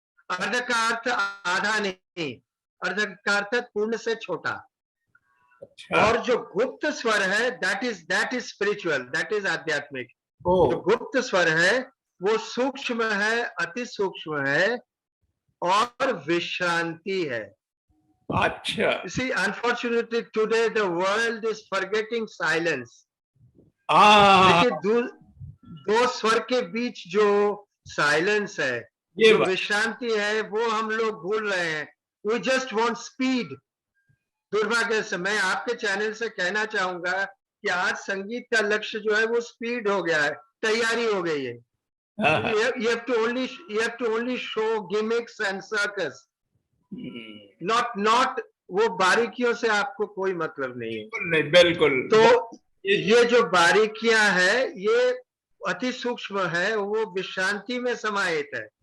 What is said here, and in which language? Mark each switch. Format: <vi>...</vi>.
<hi>अर्ध का अर्थ आधा नहीं, अर्ध का अर्थ पूर्ण से छोटा। और जो गुप्त स्वर है</hi> <en>that is spiritual, that is</en> <hi>आध्यात्मिक। जो गुप्त स्वर है वो सूक्ष्म है, अति सूक्ष्म है और विश्रांति है। अच्छा,</hi> <en>see unfortunately today the world is forgetting silence।</en> <hi>देखिए दो स्वर के बीच जो साइलेंस है, जो विश्रांति है, वो हम लोग भूल रहे हैं।</hi> <en>We just want speed।</en> <hi>दुर्भाग्य से मैं आपके चैनल से कहना चाहूंगा कि आज संगीत का लक्ष्य जो है वो स्पीड हो गया है, तैयारी हो गई है।</hi> <en>You have to only show gimmicks and circus।</en> <hi>not वो बारीकियों से आपको कोई मतलब नहीं है। नहीं, बिल्कुल। तो ये जो बारीकियां है ये अति सूक्ष्म है, वो विश्रांति में समाहित है।</hi>